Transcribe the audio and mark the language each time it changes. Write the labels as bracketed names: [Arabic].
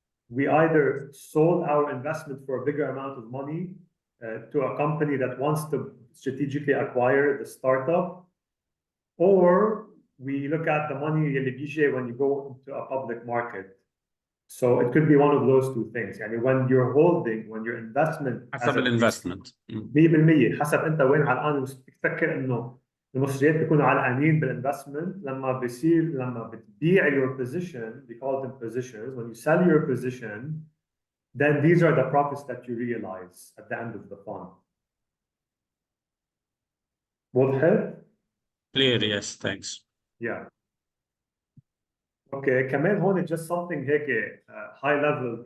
[English] We either sold our investment for a bigger amount of money to a company that wants to strategically acquire the startup, or we look at the money [Arabic] اللي بيجي [English] when you go into a public market. So it could be one of those two things. يعني when your investment [Arabic] حسب الانفستمنت 100% حسب انت وين علقان. بتفكر انه المصريات بيكونوا علقانين بالانفستمنت لما بتبيع [English] your position, we call them positions. When you sell your position, then these are the profits that you realize at the end of the fund. [Arabic] واضح؟ [English] Clear, yes, thanks. Yeah. Okay, [Arabic] كمان هون [English] just something [Arabic] هيك [English] high level.